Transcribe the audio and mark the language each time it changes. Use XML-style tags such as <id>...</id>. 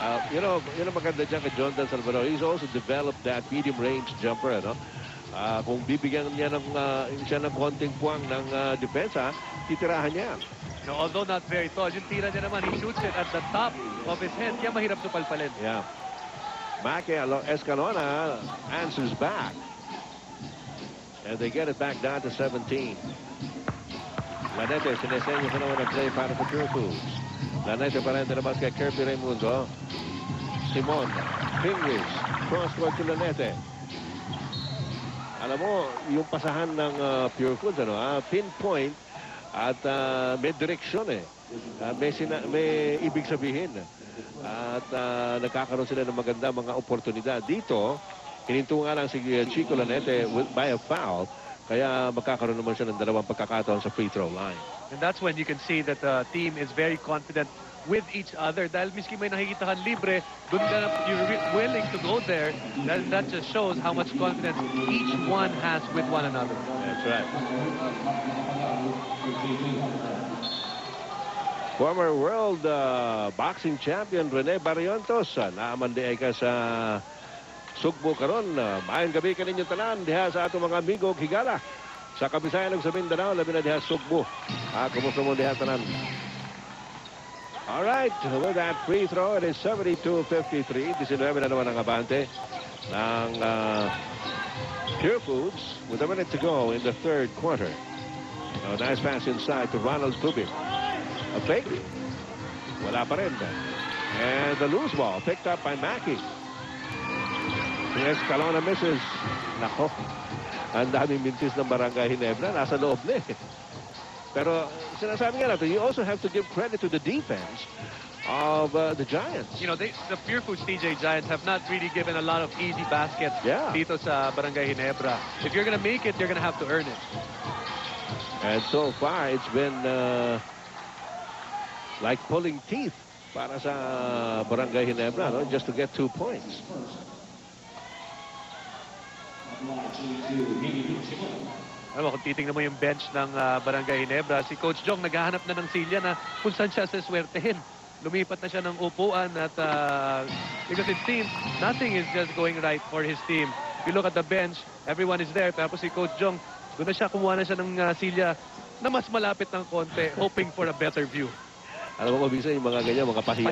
<en>You know</en> <tl>maganda dyan kay</tl> <en>John Dan Salvador. He's also developed that medium range jumper, ano?</en> <tl>Kung bibigyan niya ng konting puwang ng depensa, titirahan niya.</tl> <en>No, although not very tall,</en> <tl>yung tira niya naman,</tl> <en>he shoots it at the top of his head.</en> <tl>Kaya mahirap supalpalin.</tl> <en>Yeah. Mackie Escalona answers back. And they get it back down to 17.</en> <tl>Lanete, sinesenyo sa naman ang play para sa Pure Foods. Lanete pa rin dinabas kay Kirby Raimundo. Simon, Pingris, crossword to Lanete. Alam mo, yung pasahan ng Pure Foods, pinpoint at may direksyon may ibig sabihin. At nagkakaroon sila ng maganda mga oportunidad. Dito, hininto nga lang si Chico Lanete</tl> <en>by a foul.</en> <tl>Kaya magkakaroon naman siya ng dalawang pagkakataon sa free throw line.</tl> <en>And that's when you can see that the team is very confident with each other.</en> <tl>Dahil miski may nakikita kang libre, dun ka</tl> <en>you're willing to go there. That just shows how much confidence each one has with one another. That's right. Former world boxing champion</en> <ceb>Rene Barrientos naamandiay ka sa Sugbo karon. Maayong gabi kaninyong tanan diha sa atong mga amigo Higala. Sa kabisayan ng Mindanao, labi na diha Sugbo. Kumusta mo diha tanan?</ceb> <en>All right, with that free throw, it is 72-53.</en> <tl>19 na naman ang abante ng Pure Foods</tl> <en>with a minute to go in the third quarter. Nice pass inside to Ronald Tubig. A fake.</en> <tl>Wala pa rin.</tl> <en>And the loose ball picked up by Mackey. Escalona misses. Nako.</en> <tl>Ang daming mintis ng Barangay Ginebra. Nasa loob na eh. Pero sinasabi nga natin,</tl> <en>you also have to give credit to the defense of the Giants. You know, the Pure Foods TJ Giants have not really given a lot of easy baskets</en> <tl>dito sa</tl> <en>Barangay Ginebra. If you're gonna make it, you're gonna have to earn it. And so far, it's been like pulling teeth</en> <tl>para sa</tl> <en>Barangay Ginebra, no? Just to get 2 points.</en> <tl>Alam mo, kung titingnan mo yung bench ng Barangay Ginebra, si Coach Jong naghahanap na ng silya na kung saan siya saswertehin. Lumipat na siya ng upuan at</tl> <en>because it seems nothing is just going right for his team. You look at the bench, everyone is there.</en> <tl>Tapos si Coach Jong, doon na siya, kumuha na siya ng silya na mas malapit ng konti,</tl> <en>hoping for a better view.</en> <tl>Alam mo, mabisa yung mga ganyan, mga pahiyang.</tl>